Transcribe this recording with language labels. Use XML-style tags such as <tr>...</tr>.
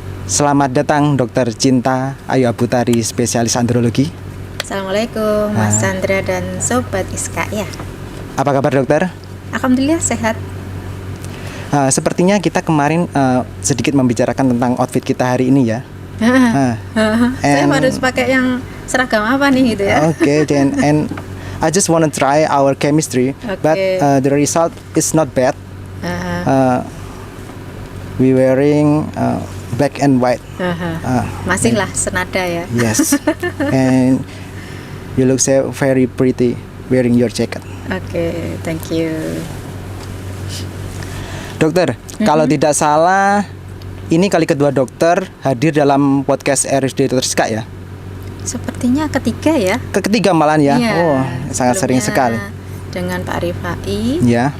<id>Selamat datang Dr. Cinta Ayu Abutari, spesialis andrologi. Assalamualaikum Mas Chandra dan Sobat Iska ya. Apa kabar dokter? Alhamdulillah sehat. Sepertinya kita kemarin sedikit membicarakan tentang outfit kita hari ini ya. Saya harus pakai yang seragam apa nih gitu ya.</id> <en>Okay, then and I just want to try our chemistry, but the result is not bad. We wearing black and white.</en> <id>Masih lah senada ya.</id> <en>Yes, and you look so very pretty wearing your jacket. Okay, thank you.</en> <id>Dokter, kalau tidak salah, ini kali kedua dokter hadir dalam podcast RSD Dr. Siska ya? Sepertinya ketiga ya. Ketiga malahan ya? Iya, oh, sangat sering sekali. Dengan Pak Rifai ya.</id>